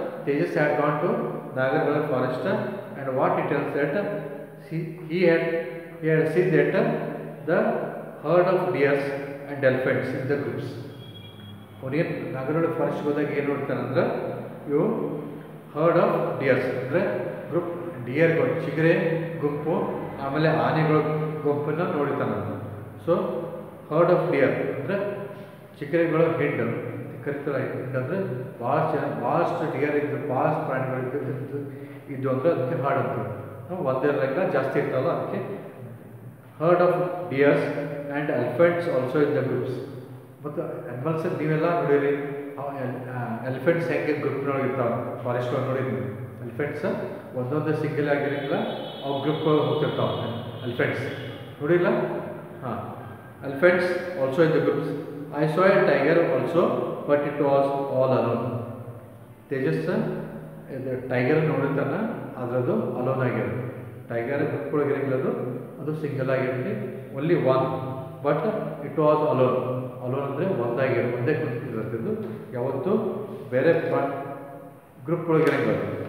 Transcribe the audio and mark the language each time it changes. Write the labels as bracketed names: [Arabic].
[English] Tejas had gone to Nagarhole forest and what he tells that he had seen that the herd of deers and elephants in the groups. [Kannada] ಅವನಿಗೆ Nagarahole forest ಹೋದಾಗ ಏನು ನೋಡ್ತಾನಂದ್ರೆ ಇವು [English] herd of deers [Kannada] ಅಂದರೆ group ಡಿಯರ್ಗಳು ಚಿಗರೆ ಗುಂಪು ಆಮೇಲೆ ಆನೆಗಳ ಗುಂಪನ್ನು ನೋಡ್ತಾನಂತ. So [English] herd of deer [Kannada] ಅಂದರೆ ಚಿಗರೆಗಳು ಹೆಡ್ ಕರಿತಾರೆ. ಅಂದರೆ ಭಾಳಷ್ಟು ಡಿಯರ್ ಇದ್ದು ಭಾಳಷ್ಟು ಪ್ರಾಣಿಗಳು ಇದ್ದು ಅಂದರೆ ಅದಕ್ಕೆ ಹರ್ಡ್ ಅಂತ ಒಂದೆರಡಕ್ಕಿಂತ ಜಾಸ್ತಿ ಇರ್ತಾವಲ್ಲ ಅದಕ್ಕೆ [English] Herd of deers and elephants also in the groups. [Kannada] ಮತ್ತು ಅನಿಮಲ್ಸ್ ನೀವೆಲ್ಲ ನೋಡಿರಿ, ಎಲಿಫೆಂಟ್ಸ್ ಹೆಂಗೆ ಗ್ರೂಪ್ನೊಳಗೆ ಇರ್ತಾವೆ ಫಾರೆಸ್ಟ್ ಒಳಗೆ ನೋಡಿದ್ವಿ. ಎಲಿಫೆಂಟ್ಸ್ ಒಂದೊಂದು ಸಿಂಗಲ್ ಆಗಿರೋಂಗಿಲ್ಲ, ಅವು ಗ್ರೂಪ್ಗಳು ಹೋಗ್ತಿರ್ತಾವೆ ಎಲಿಫೆಂಟ್ಸ್ ನೋಡಿಲ್ಲ. [English] ಹಾಂ, elephants also in the groups. I saw a tiger also, but it was all alone. [Kannada] Tejas tiger ನೋಡಿರ್ತಾನೆ, ಅದರದ್ದು ಅಲೋನ್ ಆಗಿರೋದು. ಟೈಗರ್ ಗ್ರೂಪ್ಗಳಿಗಿರಂಗಿಲ್ಲದು, ಅದು ಸಿಂಗಲ್ ಆಗಿರುತ್ತೆ. [English] Only one, but it was alone. [Kannada] Alone ಅಂದರೆ ಒಂದೇ ಕುಂತಿರೋದು, ಯಾವತ್ತೂ ಬೇರೆ ಗ್ರೂಪ್ಗಳಿಗಿರಂಗಿಲ್ಲ.